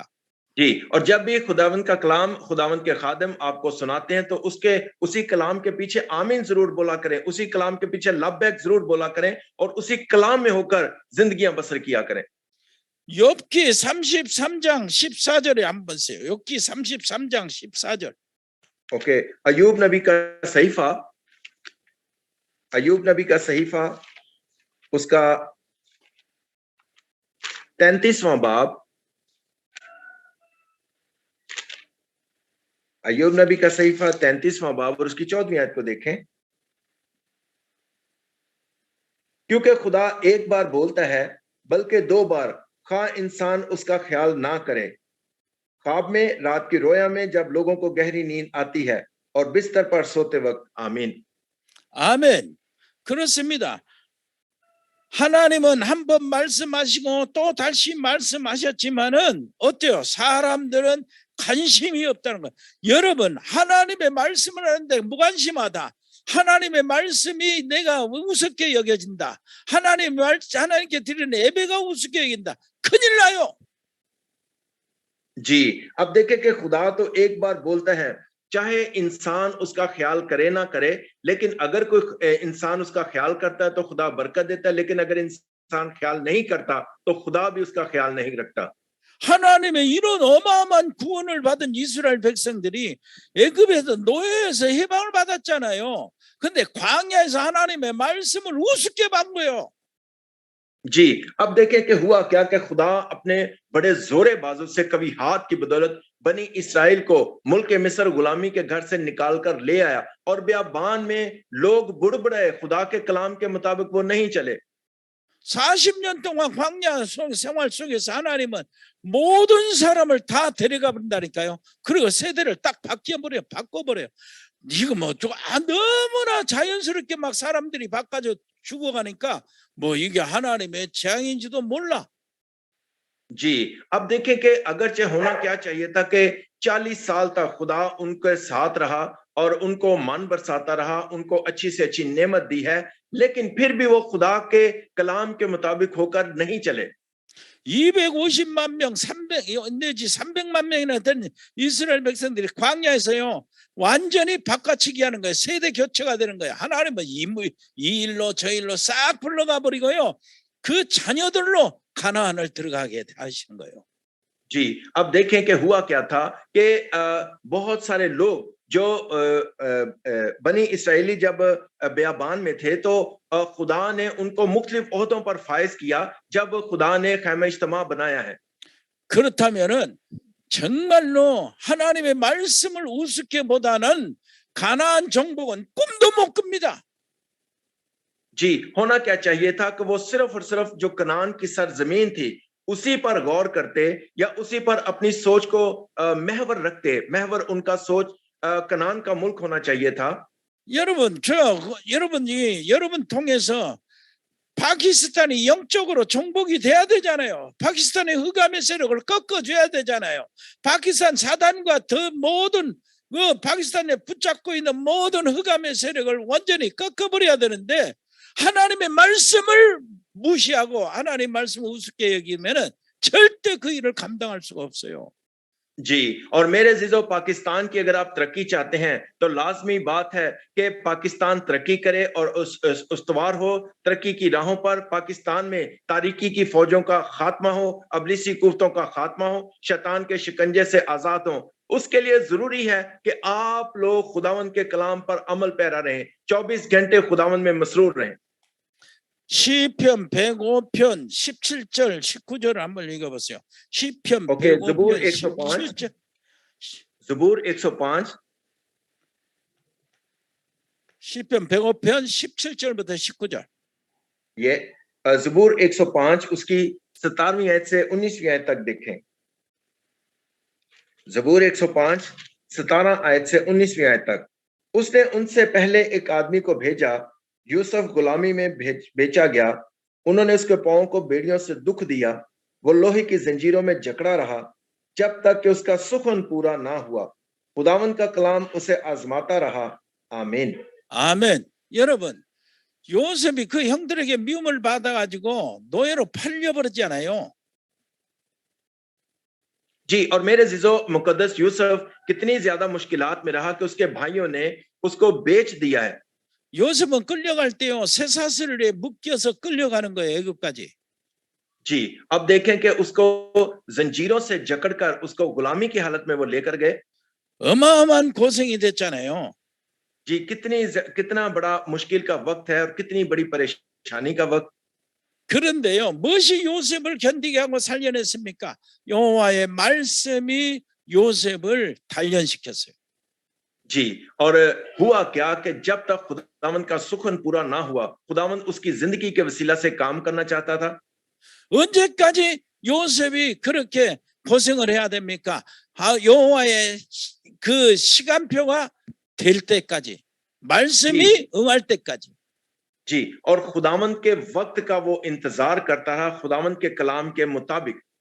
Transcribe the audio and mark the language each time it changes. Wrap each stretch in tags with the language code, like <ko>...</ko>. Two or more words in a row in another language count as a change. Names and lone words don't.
<ur>جی، اور جب بھی خداوند کا کلام خداوند کے خادم آپ کو سناتے ہیں تو اسی کلام کے پیچھے آمین ضرور بولا کریں، اسی کلام کے پیچھے لبیک ضرور بولا کریں اور اسی کلام میں ہو کر زندگیاں بسر کیا کریں.</ur> <ko>욥기 33장 14절에 한번 보세요. 욥기 33장 14절.</ko> <ur>اوکے، ایوب نبی کا صحیفہ اس کا 33واں باب، ایوب نبی کا صحیفہ 33واں باب اور اس کی 14ویں آیت کو دیکھیں. کیونکہ خدا ایک بار بولتا ہے بلکہ 2 بار، خواہ انسان اس کا خیال نہ کرے. خواب میں، رات کی رویا میں، جب لوگوں کو گہری نیند آتی ہے اور بستر پر سوتے وقت. आमीन।</ur> <ko>아멘. 그렇습니다. 하나님은 한 번 말씀하시고 또 다시 말씀하셨지만은 어때요? 사람들은 관심이 없다는 거예요. 여러분, 하나님의 말씀을 하는데 무관심하다. 하나님의 말씀이 내가 우습게 여겨진다. 하나님께 드리는 예배가 우습게 여긴다. 큰일 나요.</ko> <ur>جی، اب دیکھیں کہ خدا تو ایک بار بولتا ہے، چاہے انسان اس کا خیال کرے نہ کرے، لیکن اگر کوئی انسان اس کا خیال کرتا ہے تو خدا برکت دیتا ہے، لیکن اگر انسان خیال نہیں کرتا تو خدا بھی اس کا خیال نہیں رکھتا.</ur> <ko>하나님의 이런 어마어마한 구원을 받은 이스라엘 백성들이 애굽에서 노예에서 해방을 받았잖아요. 근데 광야에서 하나님의 말씀을 우습게 본 거예요.</ko> <ur>جی، اب دیکھیں کہ ہوا کیا کہ خدا اپنے بڑے زورِ بازو سے کبھی ہاتھ کی بدولت بنی اسرائیل کو ملک مصر غلامی کے گھر سے نکال کر لے آیا اور بیابان میں لوگ بڑبڑائے، خدا کے کلام کے مطابق وہ نہیں چلے.</ur> <ko>40년 동안 광야 생활 속에서 하나님은 모든 사람을 다 데려가 버린다니까요. 그리고 세대를 딱 바꿔버려요. 이거 너무나 자연스럽게 막 사람들이 바꿔져 죽어가니까 이게 하나님의 재앙인지도 몰라.</ko> <ur>جی، اب دیکھیں کہ اگرچہ ہونا کیا چاہیے تھا کہ 40 سال تک خدا ان کے ساتھ رہا اور ان کو من برساتا رہا، ان کو اچھی سے اچھی نعمت دی ہے، لیکن پھر بھی وہ خدا کے کلام کے مطابق ہو کر نہیں چلے.</ur> <ko>250만 명, 300만 명이나 된 이스라엘 백성들이 광야에서요 완전히 바꿔치기 하는 거예요. 세대 교체가 되는 거예요. 하나님은 이 일로 저 일로 싹 불러가 버리고요, 그 자녀들로 가나안을 들어가게 하시는 거예요.</ko> <ur>جی، اب دیکھیں کہ ہوا کیا تھا کہ بہت سارے لوگ جو بنی اسرائیلی جب بیابان میں تھے تو خدا نے ان کو مختلف عہدوں پر فائز کیا جب خدا نے خیمۂ اجتماع بنایا ہے.</ur> <ko>그렇다면은 정말로 하나님의 말씀을 우습게 보다는 가나안 정복은 꿈도 못 꿉니다.</ko> <ur>جی، ہونا کیا چاہیے تھا کہ وہ صرف اور صرف جو کنعان کی سرزمین تھی اسی پر غور کرتے یا اسی پر اپنی سوچ کو محور رکھتے. محور ان کا سوچ کنعان کا ملک ہونا چاہیے تھا.</ur> <ko>여러분 통해서 파키스탄이 영적으로 정복이 돼야 되잖아요. 파키스탄의 흑암의 세력을 꺾어줘야 되잖아요. 파키스탄 사단과 더 모든 파키스탄에 붙잡고 있는 모든 흑암의 세력을 완전히 꺾어버려야 되는데 하나님의 말씀을 무시하고 하나님 말씀을 우습게 여기면은 절대 그 일을 감당할 수가 없어요.</ko> <ur>جی، اور میرے عزیزوں، پاکستان کی اگر آپ ترقی چاہتے ہیں تو لازمی بات ہے کہ پاکستان ترقی کرے اور اس استوار ہو ترقی کی راہوں پر. پاکستان میں تاریکی کی فوجوں کا خاتمہ ہو، ابلیسی کفتوں کا خاتمہ ہو، شیطان کے شکنجے سے آزاد ہو. اس کے لیے ضروری ہے کہ آپ لوگ خداوند کے کلام پر عمل پیرا رہیں، 24 گھنٹے خداوند میں مسرور رہیں.</ur> <ko>시편 105편 17절 19절 한번 읽어보세요. 시편 오케이, 105편</ko> <ur>زبور 105</ur> <ko>17절</ko> <ur>زبور 105</ur> <ko>시편 105편 17절부터 19절.</ko> <ur>یہ زبور 105 اس کی 17ویں آیت سے 19ویں آیت تک دیکھیں. زبور 105 17 آیت سے 19ویں آیت تک. اس نے ان سے پہلے ایک آدمی کو بھیجا، یوسف غلامی میں بیچا گیا. انہوں نے اس کے پاؤں کو بیڑیوں سے دکھ دیا۔ وہ لوہے کی زنجیروں میں جکڑا رہا جب تک کہ اس کا سخن پورا نہ ہوا. خداوند کا کلام اسے آزماتا رہا. आमीन।</ur> <ko>아멘. 여러분, 요셉이 그 형들에게 미움을 받아가지고 노예로 팔려버렸잖아요.</ko> <ur>جی، اور میرے عزیزو مقدس یوسف کتنی زیادہ مشکلات میں رہا کہ اس کے بھائیوں نے اس کو بیچ دیا ہے.</ur> <ko>요셉은 끌려갈 때요 쇠사슬에 묶여서 끌려가는 거예요 애굽까지.</ko> <ur>جی، اب دیکھیں کہ اس کو زنجیروں سے جکڑ کر اس کو غلامی کی حالت میں وہ لے کر گئے.</ur> <ko>어마어마한 고생이 됐잖아요.</ko> <ur>جی، کتنا بڑا مشکل کا وقت ہے اور کتنی بڑی پریشانی کا وقت.</ur> <ko>그런데요 무엇이 요셉을 견디게 하고 살려냈습니까? 여호와의 말씀이 요셉을 단련시켰어요.</ko> <ur>جی، اور ہوا کیا کہ جب تک خداوند کا سخن پورا نہ ہوا، خداوند اس کی زندگی کے وسیلہ سے کام کرنا چاہتا تھا.</ur> <ko>언제까지 요셉이 그렇게 고생을 해야 됩니까? 여호와의 그 시간표가 될 때까지, 말씀이 응할 때까지.</ko> <ur>جی، اور خداوند کے وقت کا وہ انتظار کرتا رہا، خداوند کے کلام کے مطابق.</ur>